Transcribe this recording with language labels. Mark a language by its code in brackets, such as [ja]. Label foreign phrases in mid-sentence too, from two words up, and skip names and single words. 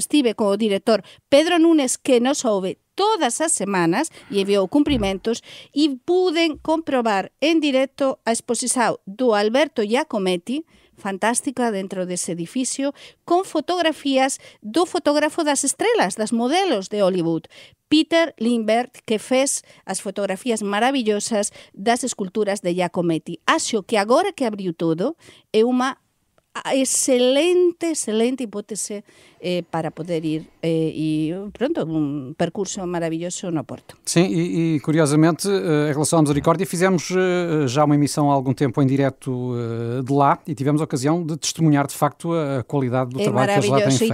[gl] Estive con o director Pedro Nunes, que nos ouve todas as semanas e enviou cumprimentos, e puden comprobar en directo a exposición do Alberto Giacometti, fantástica, dentro dese edificio, con fotografías do fotógrafo das estrelas, das modelos de Hollywood, Peter Lindbergh, que fez as fotografías maravillosas das esculturas de Giacometti. Acho que agora que abriu todo, é unha excelente hipótese para poder ir e pronto, [pt] um percurso maravilhoso no Porto. Sim, e curiosamente, em relação à Misericórdia, fizemos já uma emissão há algum tempo em direto de lá e tivemos a ocasião de testemunhar de facto a qualidade do trabalho que eles lá têm feito.